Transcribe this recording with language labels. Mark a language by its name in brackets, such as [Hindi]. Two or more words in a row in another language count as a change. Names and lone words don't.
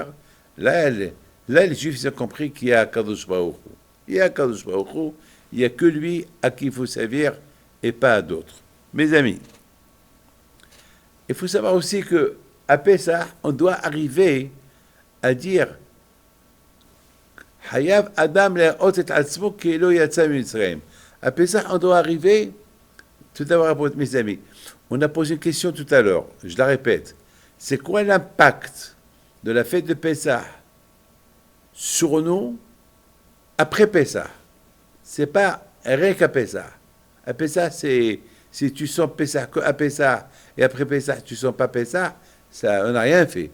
[French] Là, les Juifs, ils ont compris qu'il y a [Hebrew] קדוש ברוך הוא. [French] Il y a [Hebrew] קדוש ברוך הוא. [French] Il n'y a que lui à qui il faut servir et pas à d'autres. Mes amis, il faut savoir aussi qu'à Pessah, on doit arriver à dire [Hebrew] חייב אדם לראות את עצמו כאילו יצא ממצרים. [French] À Pessah, on doit arriver, tout d'abord, mes amis, on a posé une question tout à l'heure, je la répète. C'est quoi l'impact de la fête de Pessah sur nous après Pessah? C'est pas rien qu'à Pessah. À Pessah, c'est si tu sens Pessah qu'à Pessah et après Pessah, tu sens pas Pessah, ça, on n'a rien fait.